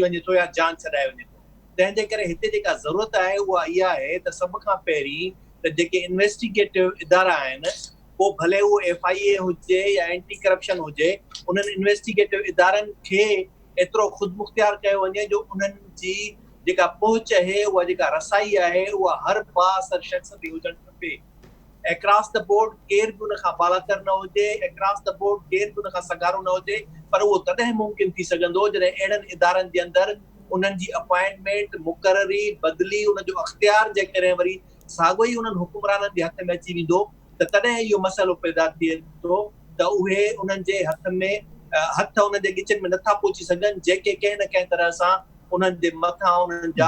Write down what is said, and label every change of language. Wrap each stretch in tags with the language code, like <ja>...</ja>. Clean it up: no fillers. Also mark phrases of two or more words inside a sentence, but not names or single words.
<sd>वञे थो या जान छॾाए वञे थो तंहिंजे करे हिते जेका ज़रूरत आहे उहा इहा आहे त सभ खां पहिरीं त जेके इन्वेस्टिगेटिव इदारा आहिनि पोइ भले उहो FIA हुजे या</sd> <en>anti corruption</en> <sd>हुजे उन्हनि इन्वेस्टिगेटिव इदारनि खे एतिरो ख़ुदि मुख़्तियार कयो वञे जो उन्हनि जी जेका पहुच आहे उहा जेका रसाई आहे उहा हर बाअसर शख़्स ते हुजणु खपे अक्रॉस</sd> <en>the board</en> <sd>केर बि उन खां बालातर न हुजे</sd> <en>across the board</en> <sd>केर बि उन खां सगारो न हुजे पर उहो तॾहिं मुमकिन थी सघंदो जॾहिं अहिड़नि इदारनि जे अंदरि उन्हनि जी अपॉइंटमेंट मुक़ररी बदिली उनजो अख़्तियार जेकॾहिं वरी साॻियो ई उन्हनि हुकुमराननि जे हथ में अची वेंदो त तॾहिं इहो मसइलो पैदा थिए थो त उहे उन्हनि जे हथ में हथ उन्हनि जे गिचनि में नथा पहुची सघनि जेके कंहिं न कंहिं तरह सां उन्हनि जे मथां उन्हनि जा</sd>